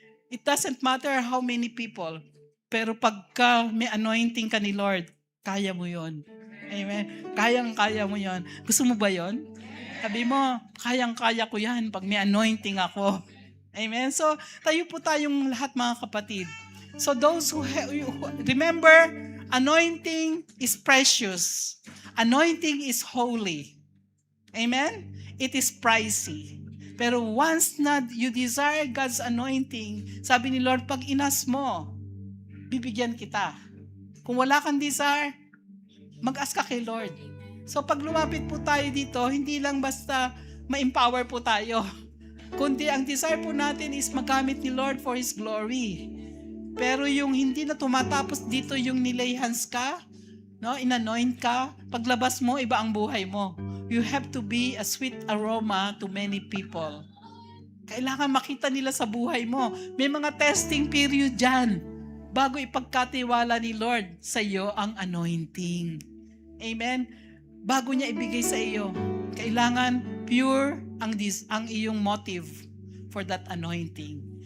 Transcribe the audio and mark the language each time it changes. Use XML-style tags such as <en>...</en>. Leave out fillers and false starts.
<en>It doesn't matter how many people,</en> <tl>pero pagka may anointing ka ni Lord, kaya mo 'yon. Amen. Kayang-kaya mo 'yon. Gusto mo ba 'yon? Sabi mo, kayang-kaya ko 'yan pag may anointing ako. Amen. So, tayo po tayong lahat mga kapatid.</tl> <en>So those who remember, anointing is precious. Anointing is holy. Amen? It is pricey.</en> <tl>Pero once na</tl> <en>you desire God's anointing,</en> <tl>sabi ni Lord, pag inas mo, bibigyan kita. Kung wala kang desire, mag-ask ka kay Lord. So pag lumapit po tayo dito, hindi lang basta ma-empower po tayo. Kundi ang desire po natin is magamit ni Lord</tl> <en>for His glory.</en> <tl>Pero yung hindi na tumatapos dito yung nilay hands ka, no, inanoint ka, paglabas mo, iba ang buhay mo.</tl> <en>You have to be a sweet aroma to many people.</en> <tl>Kailangan makita nila sa buhay mo. May mga testing period dyan bago ipagkatiwala ni Lord sa iyo ang anointing. Amen? Bago niya ibigay sa iyo, kailangan pure ang iyong motive</tl> <en>for that anointing.</en>